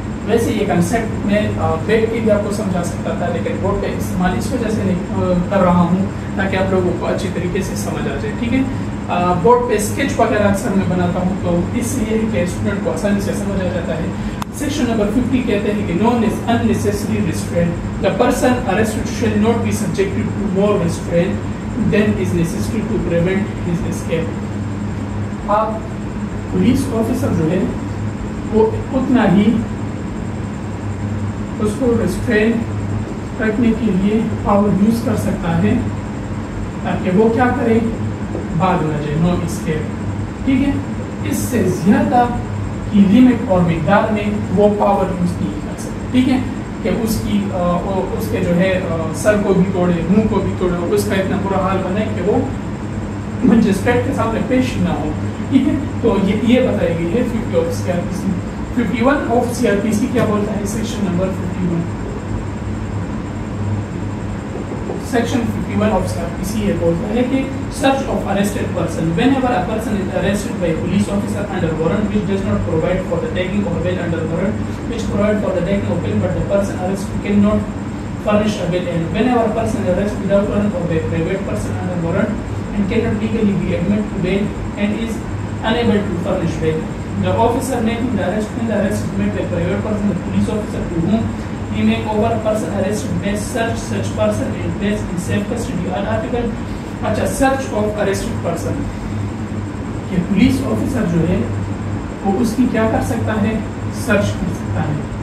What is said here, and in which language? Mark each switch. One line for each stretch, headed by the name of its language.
Urdu: ویسے یہ کنسیپٹ میں بیٹھ کے بھی آپ کو سمجھا سکتا تھا, لیکن بورڈ پہ استعمال اس وجہ سے نہیں کر رہا ہوں تاکہ آپ لوگوں کو اچھی طریقے سے سمجھ آ جائے. ٹھیک ہے. بورڈ پہ اسکیچ وغیرہ اکثر میں بناتا ہوں تو اس سے یہ ہے کہ اسٹوڈنٹ کو آسانی سے سمجھ آ جاتا ہے. سیکشن نمبر 50 کہتے ہیں کہ نون از unnecessary restraint.
English: The person arrested shall not be subjected to more restraint than is necessary to prevent his escape.
Urdu: آپ پولیس آفیسر جو ہے وہ اتنا ہی اس کو ریسٹرین رکھنے کے لیے پاور یوز کر سکتا ہے تاکہ وہ کیا کرے, بھاگ نہ جائے, نو اسکیپ. ٹھیک ہے. اس سے زیادہ کی لمٹ اور مقدار میں وہ پاور یوز نہیں کر سکتے. ٹھیک ہے. کہ اس کے جو ہے سر کو بھی توڑے, منہ کو بھی توڑے, اور اس کا اتنا برا حال بنائے کہ وہ مجسٹریٹ کے سامنے پیش نہ ہو. ٹھیک ہے. تو یہ بتائی گئی ہے 50 آف CRPC. 51 آف CRPC کیا بولتا ہے, section number 51, section 51 of CRPC یہ بولتا ہے کہ search of arrested person.
English: Whenever a person is arrested by a police officer under warrant which does not provide for the taking of bail under warrant, which provide for the taking of bail but the person arrested cannot furnish a bail, and whenever a person is arrested without warrant or by a private person under warrant and cannot legally be admitted to bail and is unable to furnish bail, the officer making the arrest, when the arrest is made by a private person, the police officer to whom he make over a person arrested may search such person and place in safe custody. An article,
Urdu: اچھا, search of arrested person کہ police officer جو ہے وہ اس کی کیا کر سکتا ہے, سرچ کر سکتا ہے.